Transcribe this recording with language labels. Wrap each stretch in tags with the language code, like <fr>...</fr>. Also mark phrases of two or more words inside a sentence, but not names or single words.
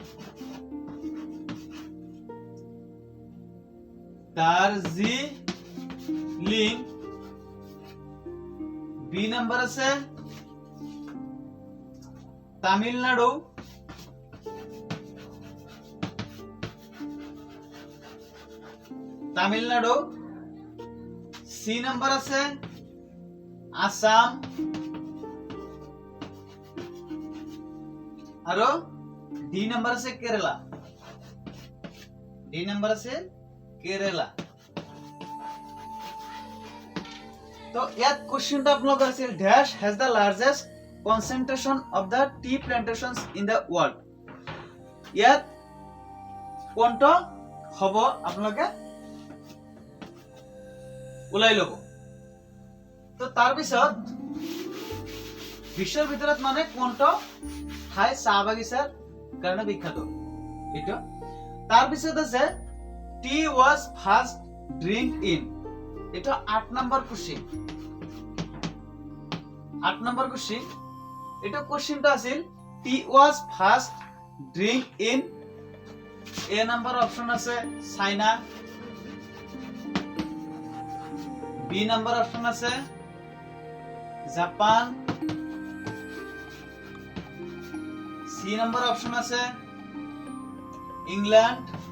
<as>বি নম্বৰ আছে তামিলনাডু</as> <en>C number</en> <as>আছে আসাম আর ডি নাম্বার আছে কেরালা তো ইয়াত কোশ্চেনটা আপোনালোকৰ আছিল</as> <en>dash has the largest concentration of the tea plantations in the world</en> <as>ইয়াত কোনটো হ'ব আপোনালোকে ওলাই লব তো তাৰ পিছত বিশ্বৰ ভিতৰত মানে কোনটো ঠাই চাহ বাগিচাৰ কাৰণে বিখ্যাত এটা তাৰ পিছত আছে</as> <en>tea was first drink in</en> <as>এটা 8 নম্বৰ কোশ্চেন এটা কোশ্চেনটা আছিল</as> <en>tea was first drink in A number option</en> <as>আছে চাইনা</as> <en>B number option</en> <as>আছে জাপান</as> <en>C number option</en> <as>আছে ইংল্যান্ড</as>